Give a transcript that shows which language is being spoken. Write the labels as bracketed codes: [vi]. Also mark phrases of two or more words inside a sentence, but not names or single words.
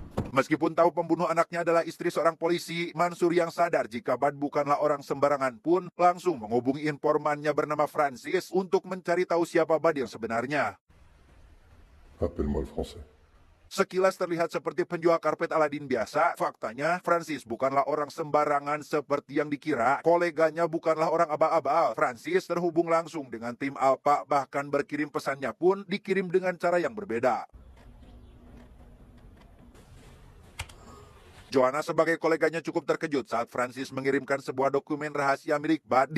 [id] Meskipun tahu pembunuh anaknya adalah istri seorang polisi, Mansur yang sadar jika Bad bukanlah orang sembarangan pun langsung menghubungi informannya bernama Francis untuk mencari tahu siapa Bad yang sebenarnya. [fr] Appelle-moi le français. [id] Sekilas terlihat seperti penjual karpet Aladin biasa, faktanya Francis bukanlah orang sembarangan seperti yang dikira. Koleganya bukanlah orang abal-abal. Francis terhubung langsung dengan tim Alpha, bahkan berkirim pesannya pun dikirim dengan cara yang berbeda. Joanna sebagai koleganya cukup terkejut saat Francis mengirimkan sebuah dokumen rahasia milik Bad.